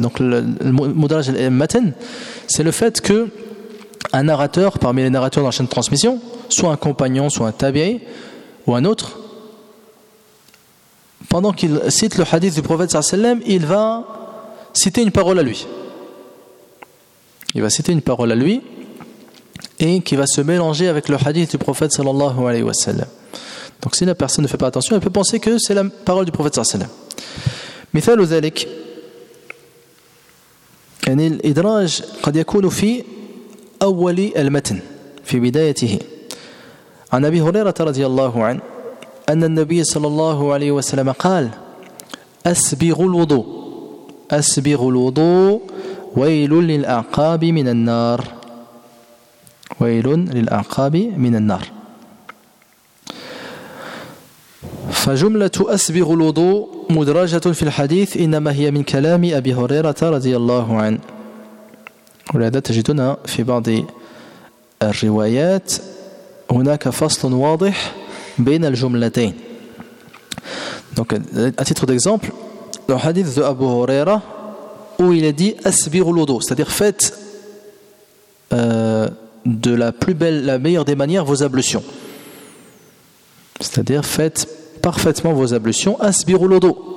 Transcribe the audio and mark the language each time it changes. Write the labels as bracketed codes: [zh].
[fr] Donc al-mudraj al-matn, c'est le fait que un narrateur parmi les narrateurs dans la chaîne de transmission, soit un compagnon, soit un tabi'i ou un autre, pendant qu'il cite le hadith du prophète sallallahu alayhi wa sallam, il va citer une parole à lui. Il va citer une parole à lui et qui va se mélanger avec le hadith du prophète sallallahu alayhi wa sallam. Donc si la personne ne fait pas attention, elle peut penser que c'est la parole du prophète sallallahu alayhi wa sallam. [ar] Mithal ou zalik, yani l'idraj qad yakunu fi أول المتن في بدايته عن أبي هريرة رضي الله عنه أن النبي صلى الله عليه وسلم قال أسبغ الوضوء ويل للأعقاب من النار فجملة أسبغ الوضوء مدرجة في الحديث إنما هي من كلام أبي هريرة رضي الله عنه. ولهذا تجدنا في بعض الروايات هناك فصل واضح بين الجملتين. [fr] Donc à titre d'exemple, le hadith de Abu Huraira où il est dit [ar] asbir al-wudu, [fr] c'est-à-dire faites de la plus belle, la meilleure des manières vos ablutions. C'est-à-dire faites parfaitement vos ablutions [ar] asbir al-wudu.